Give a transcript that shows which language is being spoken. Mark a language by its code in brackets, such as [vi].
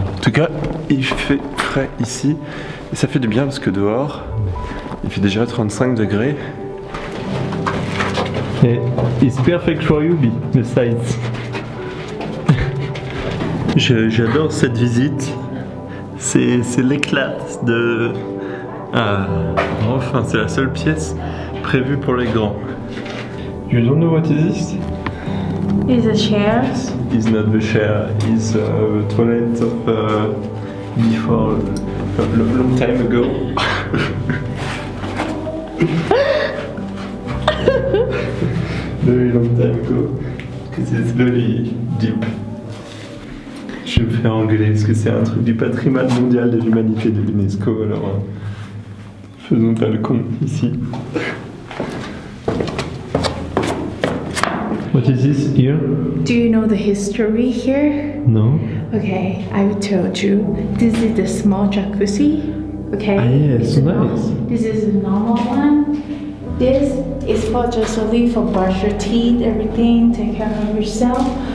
[fr] En tout cas, il fait frais ici et ça fait du bien parce que dehors, il fait déjà 35 degrés. [en] Et it's perfect for you, the sights. [fr] J'adore cette visite. C'est l'éclat de... Ah, enfin, c'est la seule pièce prévue pour les grands. [en] You don't know what is this? Is a chair? It's not the chair, it's the toilet of before a long time ago. Very long time ago, because it's very deep. [fr] Je me fais engueuler parce que c'est un truc du patrimoine mondial de l'humanité de l'UNESCO, alors faisons pas le con ici. [en] What is this here? Do you know the history here? No. Okay, I will tell you. This is the small jacuzzi. Okay. Ah yes, so nice. This is the normal one. This is for just only for brush your teeth, everything, take care of yourself.